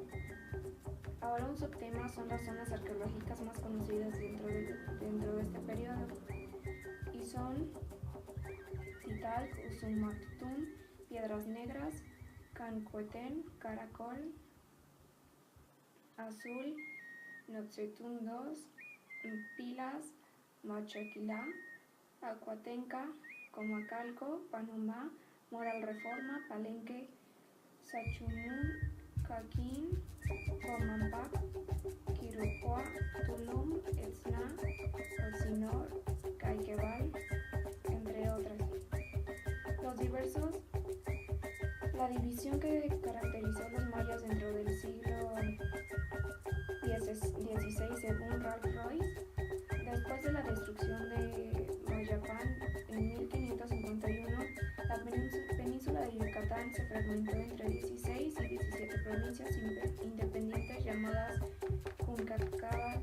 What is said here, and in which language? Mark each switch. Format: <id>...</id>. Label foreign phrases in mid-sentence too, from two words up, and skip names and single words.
<es>Ahora un subtema son las zonas arqueológicas más conocidas dentro de este periodo, y son Titalc, Usumaktún, Piedras Negras, Cancuetén, Caracol, Azul, Notzetún II, Pilas, Machaquilá, Acuatenca, Comacalco, Panumá, Moral Reforma, Palenque, Sachunún, Caquín, Comampac, Quirucua, Tulum, Etzna, Elsinor, Caiquebal, entre otras. La división que caracterizó a los mayas dentro del siglo XVI según Ralph Royce, después de la destrucción de Mayapán en 1551, la península de Yucatán se fragmentó entre 16 y 17 provincias independientes llamadas Cunacabal.</es>